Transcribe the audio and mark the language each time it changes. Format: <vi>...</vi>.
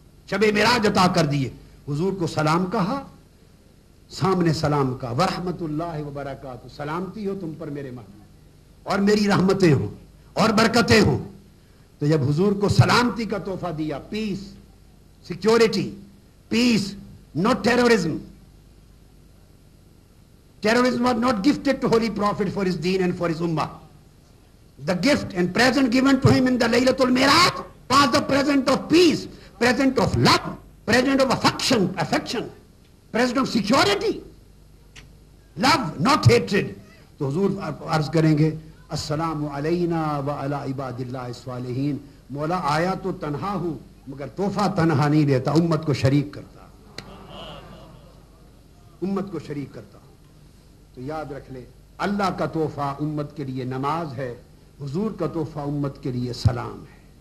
<ur>شب معراج عطا کر دیے. حضور کو سلام کہا، سامنے سلام کا، ورحمت اللہ وبرکاتہ، سلامتی ہو تم پر میرے محبوب اور میری رحمتیں ہوں اور برکتیں ہوں. تو جب حضور کو سلامتی کا تحفہ دیا،</ur> <en>Peace, security, peace, not terrorism. Terrorism was not gifted to Holy Prophet for his deen and for his ummah. The gift and present given to him in the Laylatul Miraj was the present of peace, present of love, present of affection, present of security. Love, not hatred.</en> <ur>تو حضور عرض کریں گے السلام علینا وعلی عباد اللہ الصالحین. مولا آیا تو تنہا ہوں مگر تحفہ تنہا نہیں لیتا، امت کو شریک کرتا، امت کو شریک کرتا. تو یاد رکھ لے، اللہ کا تحفہ امت کے لیے نماز ہے، حضور کا تحفہ امت کے لیے سلام ہے.</ur>